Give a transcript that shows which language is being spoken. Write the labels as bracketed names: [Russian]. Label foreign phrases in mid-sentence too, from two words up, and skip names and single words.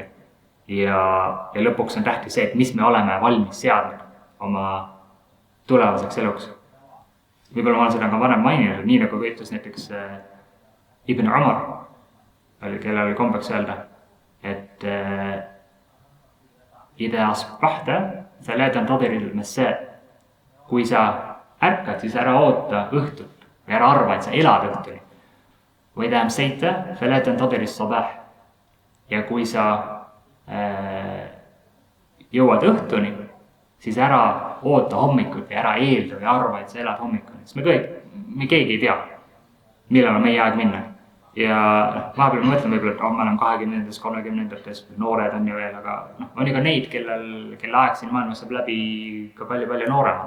[Estonian] Ja lõpuks on tähtis see, et mis me oleme valmis seadnud oma tulevaseks eluks. Võib-olla ma olen seda ka varem maininud, nii nagu ütles näiteks Ibn Umar, kellel oli kombeks öelda, et [Arabic] إذا أصبحت فلا تنتظر المساء. [Estonian] Kui sa ärkad, siis ära oota õhtut või ära arva, et sa elad õhtuni. [Arabic] Või إذا أمسيت فلا تنتظر الصباح. [Estonian] Ja kui sa jõuad õhtuni, siis ära oota hommikut ja ära eelda või arva, et sa elad hommikuni. Sest me keegi ei tea, millal on meie aeg minna. Ja vahepeal me mõtleme võib-olla, et me oleme 20-ndates, 30-ndates, noored on ju veel, aga on ju ka neid, kelle aeg siin maailmas saab läbi ka palju noorema.